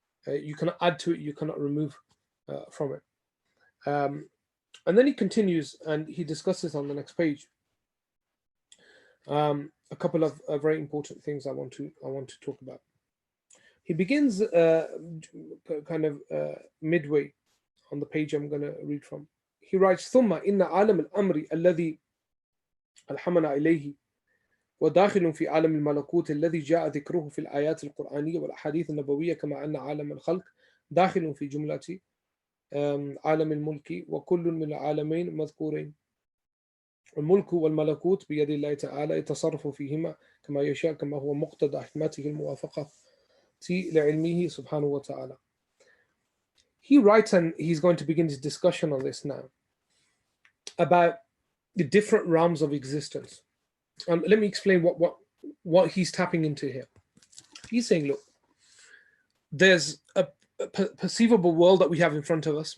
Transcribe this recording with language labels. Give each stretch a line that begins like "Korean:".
English: You cannot add to it, you cannot remove from it. And then he continues, and he discusses on the next page a couple of very important things I want to talk about. He begins kind of midway on the page I'm going to read from. He writes,
Arabic: ثم إن عالم الأمر الذي ألحمنا إليه وداخل في عالم الملكوت الذي جاء ذكره في الآيات القرآنية والأحاديث النبوية كما أن عالم الخلق داخل في جملة عالم الملك وكل من العالمين مذكورين. الملك والملكوت بيد الله تعالى يتصرف فيهما كما يشاء كما هو مقتضى حكمته الموافقة لعلمه سبحانه وتعالى.
English: He writes, and he's going to begin his discussion on this now, about the different realms of existence. And let me explain what he's tapping into here. He's saying, look, there's a perceivable world that we have in front of us.